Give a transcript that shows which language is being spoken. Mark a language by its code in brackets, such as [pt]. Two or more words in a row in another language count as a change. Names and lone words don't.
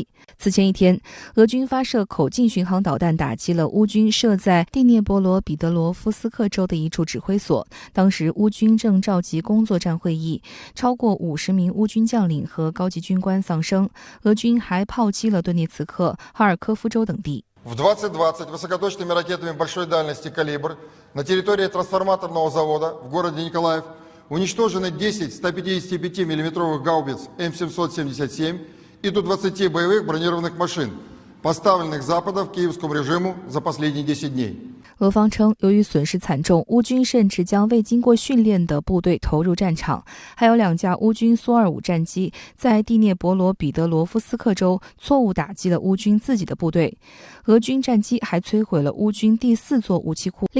[zh] 此前一天，俄军发射口径巡航导弹打击了乌军设在第聂伯罗彼得罗夫斯克州的一处指挥所，当时乌军正召集工作站会议，超过50名乌军将领和高级军官丧生。俄军还炮击了顿涅茨克、哈尔科夫州等地。 [ru] В 2020 высокоточными ракетами большой дальности «Калибр» на территории трансформаторного завода в городе Николаев уничтожены 10 155-мм гаубиц М777 и до 20 боевых бронированных машин, поставленных Западом киевскому режиму за последние 10 дней. [zh] 俄方称，由于损失惨重，乌军甚至将未经过训练的部队投入战场。还有2架乌军苏25战机在第聂伯罗彼得罗夫斯克州错误打击了乌军自己的部队。俄军战机还摧毁了乌军第4座武器库。